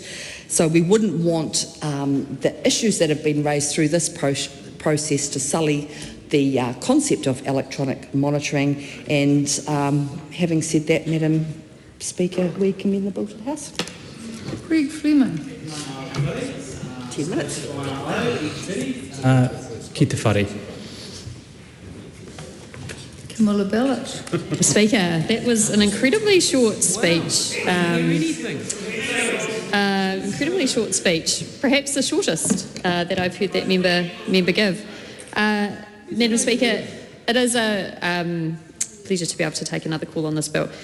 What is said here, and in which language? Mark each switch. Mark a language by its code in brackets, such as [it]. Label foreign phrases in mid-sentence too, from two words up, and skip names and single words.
[en] So we wouldn't want the issues that have been raised through this process to sully the concept of electronic monitoring. And having said that, Madam Speaker, we commend the bill to the House. Greg Freeman. 10 minutes. [mi] Ki te whare. [en] Camilla Bellich. Speaker, that was an incredibly short speech. Incredibly short speech, perhaps the shortest that I've heard that member give. Madam Speaker, it is a pleasure to be able to take another call on this bill.